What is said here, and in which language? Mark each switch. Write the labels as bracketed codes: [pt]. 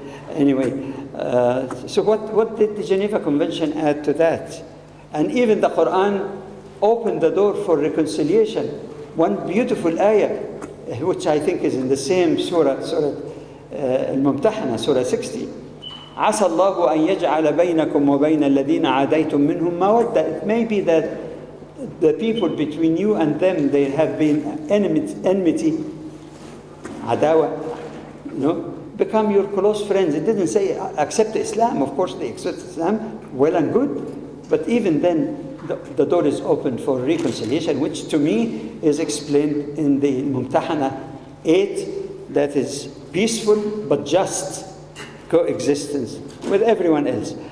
[en] Anyway, so what did the Geneva Convention add to that? And even the Quran opened the door for reconciliation. One beautiful ayah, which I think is in the same surah, Surah Al-Mumtahana, Surah 60. [ar] عَسَى اللَّهُ أَن يَجْعَلَ بَيْنَكُمْ وَبَيْنَ الَّذِينَ عَادَيْتُم مِّنْهُمْ مَوَدَّةً. [en] It may be that the people between you and them, there have been enmity, adawa, become your close friends. It didn't say accept Islam. Of course they accept Islam, well and good. But even then, the door is open for reconciliation, which to me is explained in the Mumtahana 8, that is peaceful but just coexistence with everyone else.